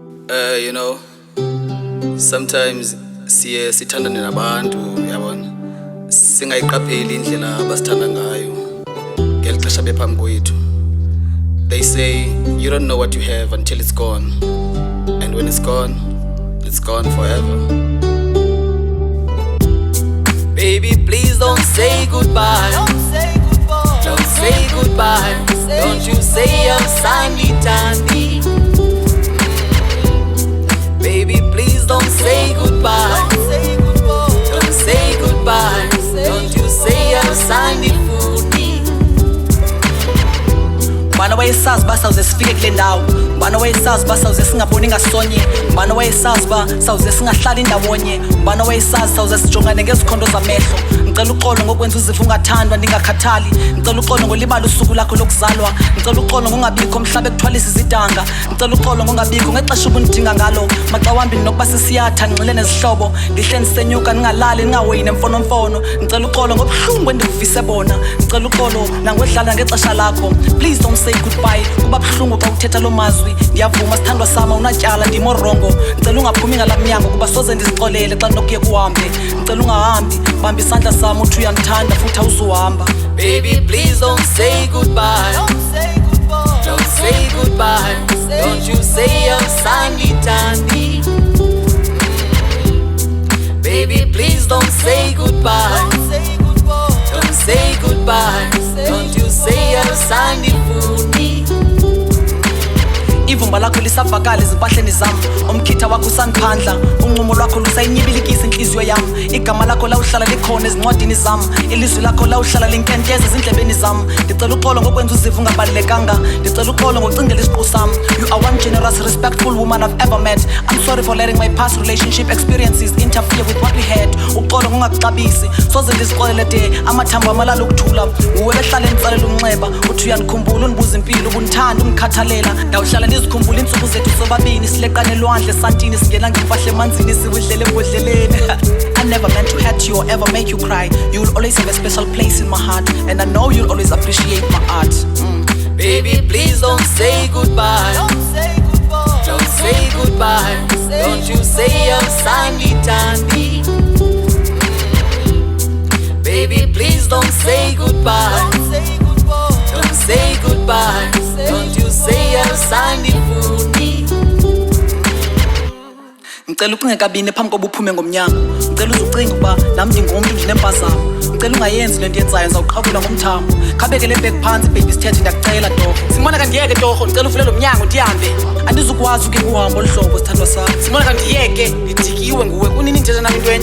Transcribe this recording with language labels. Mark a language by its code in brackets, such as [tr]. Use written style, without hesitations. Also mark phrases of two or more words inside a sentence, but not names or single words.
[en] You know, sometimes [xh] siye sithandane nabantu yabona singayiqapheli indlela abasithanda ngayo ngeli xesha bephambi kwethu. [en] They say you don't know what you have until it's gone, and when it's gone forever. Baby, please don't say goodbye. Don't say goodbye. Don't you say I'm sandy tandy. Baby, please don't say goodbye. Don't say goodbye. Don't you say I'm sandy foodie. [xh] Mbana wayesazi ba sawuze sifike kule ndawo, mbana wayesazi ba sawuze singaboni ngasonye, mbana wayesazi ba sawuze singahlali ndawonye, mbana wayesazi sawuze sijongane ngezikhondo zamehlo. Ngicela uxolo ngokwenza uziva ungathandwa ndingakhathali, ngicela uxolo ngolibala usuku lakho lokuzalwa, ngicela uxolo ngongabikho mhlawumbe kuthwalisa izidanga, ngicela uxolo ngongabikho ngexesha ubundidinga ngalo. Maxa wambi nokuba sisiyatha ngxile nezihlobo, ndihle ndisenyuka ningalali ningahoyi nemfonomfono. Ngicela uxolo ngobuhlungu endikuvise bona, ngicela uxolo nangodlala ngexesha lakho. [en] Please don't say goodbye, [xh] kuba buhlungu xa uthetha lo mazwi. Ndiyavuma sithandwa sama unatyala ndimorongo, ngicela ungaphumi ngala mnyango kuba soze ndizixolele xa ndinokuye kuhambe. Ngicela ungahambi, bamba isandla sam uthi uyandithanda futhi awuzuhamba. [en] Baby, please don't say goodbye. Don't say goodbye. Don't you say I'm sandy tandy. Baby, please don't say goodbye. Don't say goodbye. Don't you say I'm sandy foodie. [xh] Ivumba lakho lisavakala ezimpahleni zam, umkhitha wakho usandiphandla, unqumo lwakho lusayinyibilikisa inhliziyo yam, igama lakho lawuhlala likhona ezincwadini zam, ilizwi lakho lawuhlala linkenteza ezindlebeni zam. Ndicela uxolo ngokwenza uziva ungabalulekanga, ndicela uxolo ngocingela isiqu sam. [en] You are one generous, respectful woman I've ever met. I'm sorry for letting my past relationship experiences interfere with what we had. [xh] Uxolo ngongakuxabisi, soze ndizixolele de amathambo amalala ukuthula. Nguwe behlala entsalela umnxeba, uthi uyandikhumbula undibuza impilo, ubundithanda undikhathalela. Ndawuhlala ndizikhumbula iintsuku zethu sobabini sileqana elwandle santini singena ngempahle emanzini siwidlele ebhodleleni. [en] I never meant to hurt you or ever make you cry. You will always have a special place in my heart, and I know you'll always appreciate my art. Baby, please don't say goodbye. Don't say goodbye. Don't you say I'm sandy tandy. Baby, please don't say goodbye. Don't say goodbye. Don't you say I'm sandy foodie. [xh] Ngicela ucinge kabini phambi koba uphume ngomnyango, ngicela uzucinga ukuba nami ndingumntu ndinempazamo, ngicela ungayenzi lento yenzayo ndizawuqhawula ngomthambo. Khabeke le bheki phansi baby sithethe ndiyakucela torho. Simona kandiyeke torho, ndicela uvule lo mnyango ndihambe. Andizukwazi uke kuhambo oluhlobo sithandwa sami. Simona kandiyeke, ndidikiwe nguwe kunini ndithetha nami intweni.